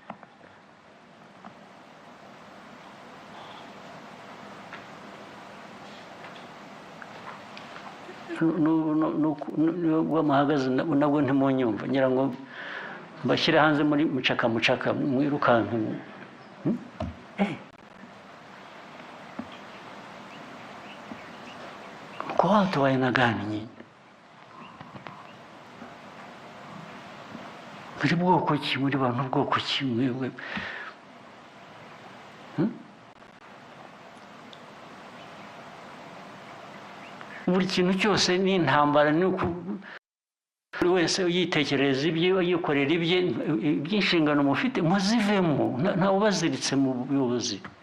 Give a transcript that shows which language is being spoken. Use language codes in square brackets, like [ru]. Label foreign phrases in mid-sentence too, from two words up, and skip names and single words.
[rw] nubwo muhagaze nabwo ntimunyumva ngira ngo mbashyire hanze muri mucaka mwirukanka [sw] kwa watu wa aina gani nyinyi [rw] muri bwoko ki muri bantu bwoko ki mwebwe buri kintu cyose ni intambara ni buri wese yitekereza ibye yikorera ibye iby'inshingano mufite muzivemo ntawe ubaziritse mu buyobozi